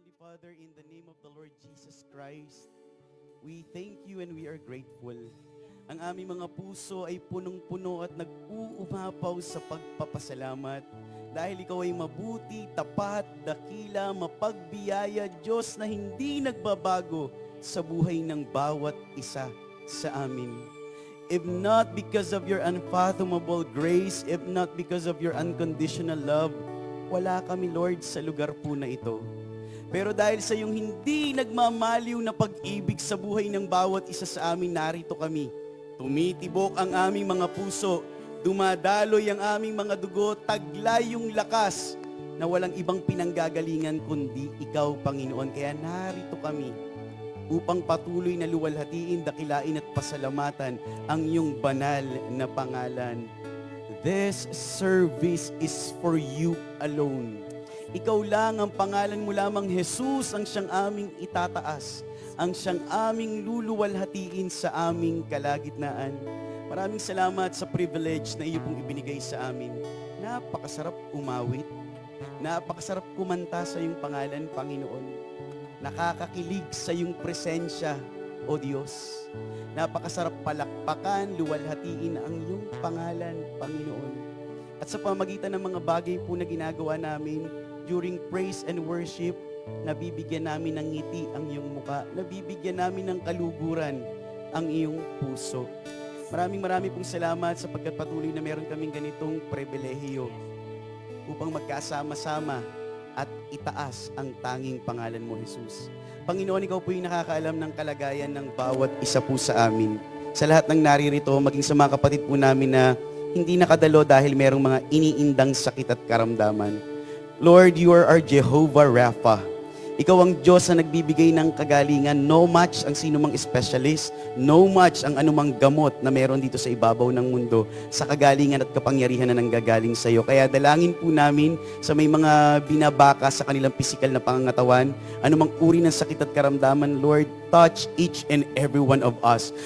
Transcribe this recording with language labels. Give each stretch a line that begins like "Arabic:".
English: Father, in the name of the Lord Jesus Christ, we thank you and we are grateful.
Filipino: Ang aming mga puso ay punong-puno at nag-uumapaw sa pagpapasalamat dahil ikaw ay mabuti, tapat, dakila, mapagbiyaya, Diyos na hindi nagbabago sa buhay ng bawat isa sa amin.
English: If not because of your unfathomable grace, if not because of your unconditional love,
Filipino: wala kami, Lord, sa lugar po na ito. Pero dahil sa iyong hindi nagmamaliw na pag-ibig sa buhay ng bawat isa sa amin, narito kami. Tumitibok ang aming mga puso, dumadaloy ang aming mga dugo, taglay yung lakas na walang ibang pinanggagalingan kundi ikaw, Panginoon. Kaya narito kami upang patuloy na luwalhatiin, dakilain at pasalamatan ang iyong banal na pangalan.
English: This service is for you alone.
Filipino: Ikaw lang, ang pangalan mo lamang, Jesus, ang siyang aming itataas, ang siyang aming luluwalhatiin sa aming kalagitnaan. Maraming salamat sa privilege na iyo pong ibinigay sa amin. Napakasarap umawit, napakasarap kumanta sa iyong pangalan, Panginoon. Nakakakilig sa iyong presensya, O Diyos. Napakasarap palakpakan, luwalhatiin ang iyong pangalan, Panginoon. At sa pamagitan ng mga bagay po na ginagawa namin, during praise and worship, nabibigyan namin ng ngiti ang iyong muka, nabibigyan namin ng kaluguran ang iyong puso. Maraming pong salamat sapagkat patuloy na meron kaming ganitong pribilehiyo upang magkasama-sama at itaas ang tanging pangalan mo, Jesus. Panginoon, ikaw po yung nakakaalam ng kalagayan ng bawat isa po sa amin. Sa lahat ng naririto, maging sa mga kapatid po namin na hindi nakadalo dahil merong mga iniindang sakit at karamdaman.
English: Lord, you are our Jehovah Rapha.
Filipino: Ikaw ang Diyos na nagbibigay ng kagalingan. No match ang sino mang specialist, no match ang anumang gamot na meron dito sa ibabaw ng mundo sa kagalingan at kapangyarihan na nanggagaling sa iyo. Kaya dalangin po namin sa may mga binabaka sa kanilang pisikal na pangangatawan, anumang uri ng sakit at karamdaman, Lord,
English: touch each and every one of us.